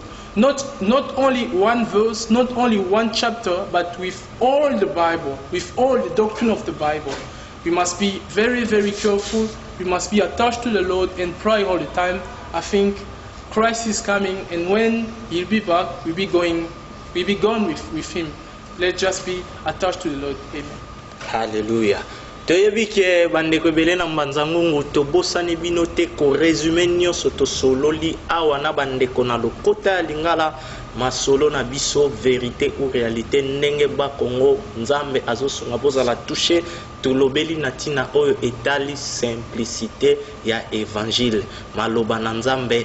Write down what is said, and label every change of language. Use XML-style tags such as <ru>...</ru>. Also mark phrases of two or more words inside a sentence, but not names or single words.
<en>Not only one verse, not only one chapter, but with all the Bible, with all the doctrine of the Bible. We must be very, very careful. We must be attached to the Lord and pray all the time. I think Christ is coming, and when He'll be back, we'll be gone with Him. Let's just be attached to the Lord. Amen. Hallelujah.</en> <ln>Toyebi ke bandeko ebele na mbanza ngungu tobosani bino te ko resume nyonso tosololi awa na bandeko na lokota ya lingala masolo na biso</ln> <fr>vérité ou</fr> <ln>réalité ndenge ba Kongo nzambe azosunga bozala touché tolobeli na tina oyo etali simplicité ya évangile maloba na nzambe</ln>